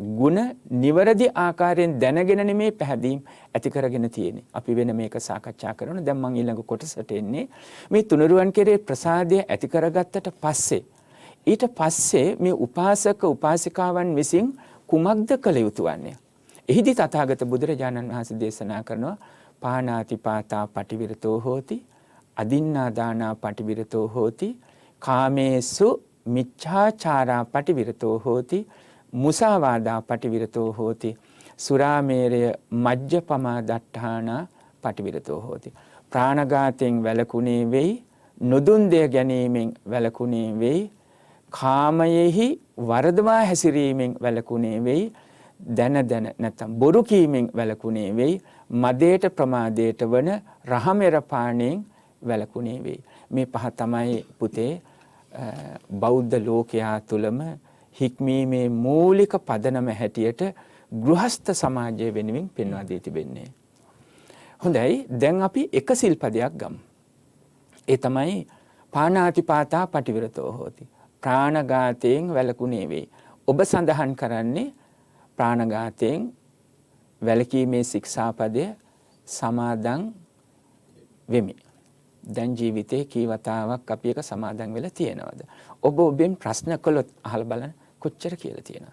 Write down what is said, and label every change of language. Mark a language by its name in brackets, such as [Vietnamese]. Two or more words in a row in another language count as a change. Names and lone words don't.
[Sinhala] ಗುಣ නිවැරදි ආකාරයෙන් දැනගෙන නෙමේ පැහැදීම් ඇති කරගෙන තියෙන්නේ. අපි වෙන මේක සාකච්ඡා කරනවා. දැන් මම ඊළඟ කොටසට එන්නේ මේ තුනුරුවන් කෙරේ ප්‍රසාදය ඇති කරගත්තට පස්සේ ඊට පස්සේ මේ උපාසක උපාසිකාවන් විසින් කුමක්ද කළ යුතු වන්නේ? එහිදී තථාගත බුදුරජාණන් වහන්සේ දේශනා කරනවා [Pali] පාණාති පාතා පටිවිරතෝ හෝති අදින්නා දානා පටිවිරතෝ හෝති කාමේසු මිච්ඡාචාරා පටිවිරතෝ හෝති මුසාවාදා පටිවිරතෝ හෝති සුරාමේරය මජ්ජපමා දට්ඨානා පටිවිරතෝ හෝති. [Sinhala] ප්‍රාණඝාතයෙන් වැළකුණේ වෙයි, නොදුන් දෙය ගැනීමෙන් වැළකුණේ වෙයි, කාමයෙහි වරදවා හැසිරීමෙන් වැළකුණේ වෙයි, දැන නැත්නම් බොරු කීමෙන් වැළකුණේ වෙයි, මදයට ප්‍රමාදයට වන රහමෙර පාණයෙන් වැළකුණේ වෙයි. මේ පහ තමයි පුතේ බෞද්ධ ලෝකයා තුළම හික්මීමේ මූලික පදනම හැටියට ගෘහස්ත සමාජය වෙනුවෙන් පෙන්වා දී තිබෙන්නේ. හොඳයි, දැන් අපි එක සිල්පදයක් ගමු. ඒ තමයි [Pali] පාණාතිපාතා පටිවිරතෝ හෝති. [Sinhala] ප්‍රාණඝාතයෙන් වැළකුණේ වෙයි. ඔබ සඳහන් කරන්නේ ප්‍රාණඝාතයෙන් වැළකීමේ ශික්ෂාපදය සමාදන් වෙමි. දැන් ජීවිතේ කී වතාවක් අපි එක සමාදන් වෙලා තියෙනවද? ඔබ ඔබෙන් ප්‍රශ්න කළොත් අහලා බලන්න කොච්චර කියලා තියෙනවද?